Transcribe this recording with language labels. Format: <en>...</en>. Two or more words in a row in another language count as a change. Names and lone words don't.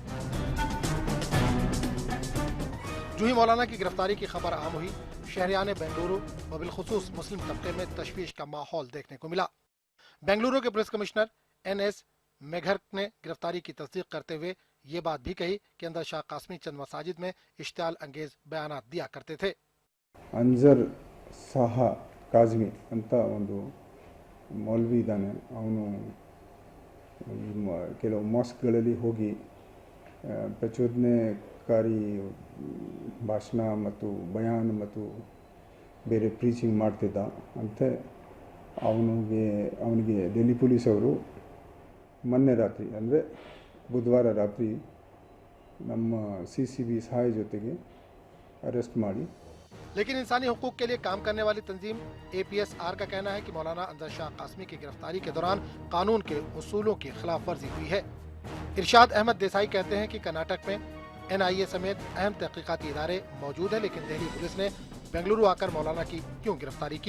<ur>جوں ہی مولانا کی گرفتاری کی خبر عام ہوئی، شہریان بنگلورو و بالخصوص مسلم طبقے میں تشویش کا ماحول دیکھنے کو ملا. بنگلورو کے پولیس کمشنر NS میگھرک نے گرفتاری کی تصدیق کرتے ہوئے یہ بات بھی کہی کہ انظر شاہ قاسمی چند مساجد میں اشتعال انگیز بیانات دیا کرتے تھے.</ur> <kn>अंजर शाह कासमी ಅಂತ ಒಂದು ಮೌಲ್ವಿ ಇದ್ದಾನೆ. ಅವನು ಕೆಲವು ಮಾಸ್ಕ್ಗಳಲ್ಲಿ ಹೋಗಿ ಪ್ರಚೋದನೆಕಾರಿ ಭಾಷಣ ಮತ್ತು ಬಯಾನ್ ಮತ್ತು ಬೇರೆ ಪ್ರೀಚಿಂಗ್ ಮಾಡ್ತಿದ್ದ ಅಂತೆ. ಅವನಿಗೆ ಡೆಲ್ಲಿ ಪೊಲೀಸ್ ಅವರು ಮೊನ್ನೆ ರಾತ್ರಿ ಅಂದರೆ ಬುಧವಾರ ರಾತ್ರಿ ನಮ್ಮ CCB ಸಹಾಯ ಜೊತೆಗೆ ಅರೆಸ್ಟ್ ಮಾಡಿ।</kn> <ur>لیکن انسانی حقوق کے لیے کام کرنے والی تنظیم APSR کا کہنا ہے کہ مولانا انظر شاہ قاسمی کی گرفتاری کے دوران قانون کے اصولوں کی خلاف ورزی ہوئی ہے. ارشاد احمد دیسائی کہتے ہیں کہ کرناٹک میں NIA سمیت اہم تحقیقاتی ادارے موجود ہے، لیکن دہلی پولیس نے بنگلورو آ کر مولانا کی کیوں گرفتاری کی.</ur>